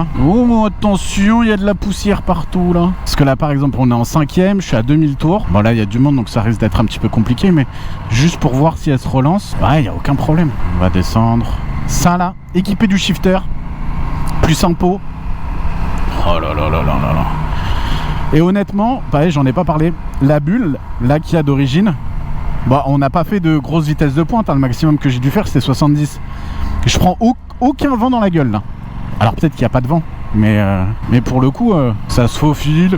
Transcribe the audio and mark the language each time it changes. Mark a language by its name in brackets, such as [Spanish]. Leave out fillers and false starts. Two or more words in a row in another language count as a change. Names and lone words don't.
[French] Oh attention, il y a de la poussière partout là. Parce que là par exemple on est en 5ème, je suis à 2000 tours. Bon là il y a du monde donc ça risque d'être un petit peu compliqué, mais juste pour voir si elle se relance, ouais il n'y a aucun problème. On va descendre. Ça là, équipé du shifter, plus un pot. Oh là là là là là là. Et honnêtement, pareil j'en ai pas parlé, la bulle là qu'il y a d'origine, bah on n'a pas fait de grosse vitesse de pointe, hein. Le maximum que j'ai dû faire c'était 70. Je prends aucun vent dans la gueule là. Alors peut-être qu'il n'y a pas de vent, mais pour le coup ça se faufile.